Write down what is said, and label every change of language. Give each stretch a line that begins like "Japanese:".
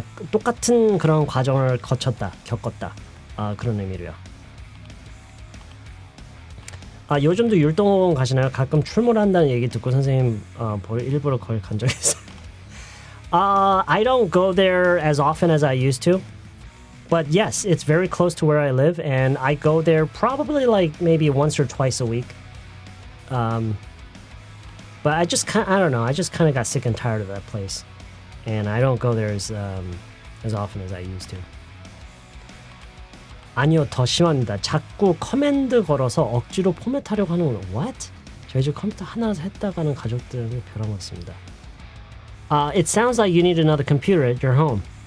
Korean: 똑같은 그런 과정을 겪었다. 그런 의미로요. 요즘도 율동학원 가시나요? 가끔 출몰한다는 얘기 듣고 선생님 일부러 거기 간 적이 있어요.
English: I don't go there as often as I used to. But yes, it's very close to where I live, and I go there probably like maybe once or twice a week. But I don't know. I just kind of got sick and tired of that place, and I don't go there as often as I used to.
Korean: 아니요, 더 심합니다. 자꾸 커맨드 걸어서 억지로 포맷하려고 하는구나.
English: What?
Korean: 저희 집 컴퓨터 하나라서 했다가는 가족들에게 벼랑 맞습니다.
English: It sounds like you need another computer at your home.